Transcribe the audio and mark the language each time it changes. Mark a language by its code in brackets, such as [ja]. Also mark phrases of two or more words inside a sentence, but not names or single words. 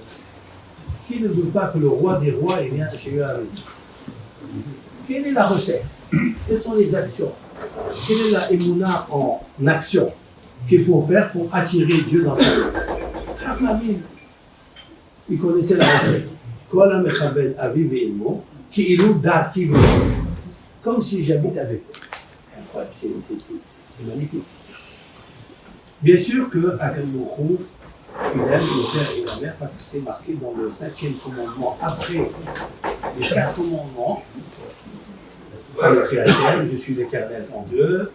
[fr] Qui ne veut pas que le roi des rois il vienne chez eux à la maison? Quelle est la recette? Quelles sont les actions? Quelle est la émouna en action qu'il faut faire pour attirer Dieu dans sa vie? La famille, ils connaissaient la recette. [he] כל המכבד אביו ואמו, כאילו דרתי ואמו. [fr] Comme si j'habite avec eux. C'est magnifique. Bien sûr que [he] הקדוש ברוך הוא, [fr] il aime le père et la mère parce que c'est marqué dans le 5e commandement. Après les 4 commandements, le Créateur, je suis l'Éternel ton Dieu.